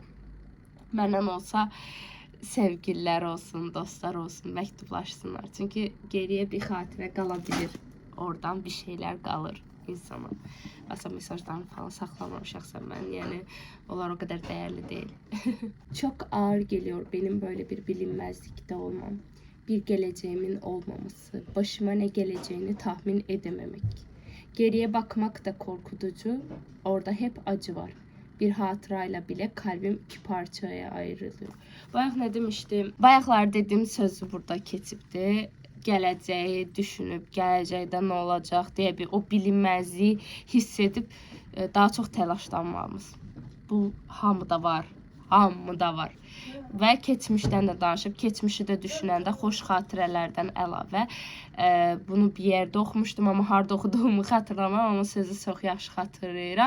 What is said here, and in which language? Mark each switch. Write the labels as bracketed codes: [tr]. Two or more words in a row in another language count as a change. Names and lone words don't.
[az] Məndən olsa sevgililər olsun, dostlar olsun, məktublaşsınlar. Çünki geriyə bir xatirə qala bilir. Oradan bir şeylər qalır insana. Aslında mesajlarını falan saxlamamışaqsa mən, yəni onlar o qədər dəyərli deyil. [tr] Çok ağır geliyor benim böyle bir bilinmezlikte olmam. Bir geleceğimin olmaması, başıma ne geleceğini tahmin edememek. Geriye bakmak da korkutucu, orada hep acı var. Bir hatırayla bile kalbim 2 parçaya ayrılıyor. [az] Bayaq nə demişdim? Bayaqlar dediyim sözü burada keçibdi. Gələcəyi düşünüb, gələcəkdə nə olacaq deyə bir o bilinməzliyi hiss edib daha çox təlaşlanmamız. Bu hamıda var, hamıda var. Və keçmişdən də danışıb, keçmişi də düşünəndə xoş xatirələrdən əlavə bunu bir yerdə oxumuşdum, amma harda oxuduğumu xatırlamam, amma sözü çox yaxşı xatırlayıram.